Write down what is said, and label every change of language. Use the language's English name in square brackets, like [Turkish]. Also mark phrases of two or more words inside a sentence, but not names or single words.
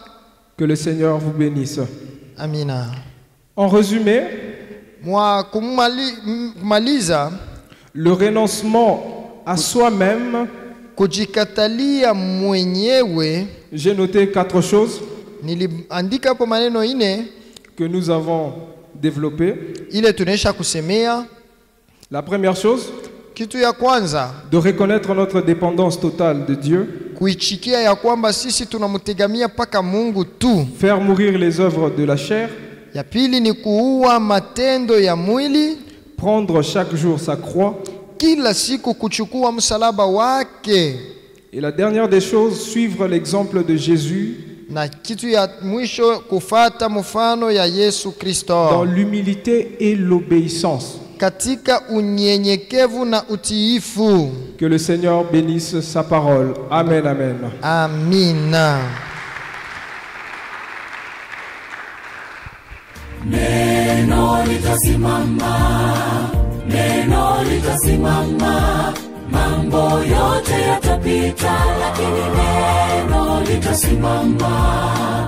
[French] Que le Seigneur vous bénisse. [Swahili] Amina. [French] En résumé, [Swahili] mwa kumaliza, [French] le renoncement à soi-même, [Swahili] kujikatalia mwenyewe. [French] J'ai noté 4 choses. [Swahili] Niliandika hapo maneno 4 [French] que nous avons développé. [Swahili] Ile tunesha kusemea. [French] La première chose, [Swahili] kitu ya kwanza, [French] de reconnaître notre dépendance totale de Dieu. [Swahili] Kuichikia ya kwamba sisi tunamtegemea paka Mungu tu. [French] Faire mourir les œuvres de la chair. [Swahili] Ya pili ni kuua matendo ya mwili. [French] Prendre chaque jour sa croix. [Swahili] Kila siku kuchukua msalaba wake. [French] Et la dernière des choses, suivre l'exemple de Jésus. [Swahili] Na kitu ya mwisho kufata mfano ya Yesu Kristo. [French] Dans l'humilité et l'obéissance. [Swahili] Katika unyenyekevu na utiifu. [French] Que le Seigneur bénisse sa parole. Amen, amen. [Swahili] Amina. Neno litasimama, neno litasimama. Mambo yote yatapita, lakini neno litasimama.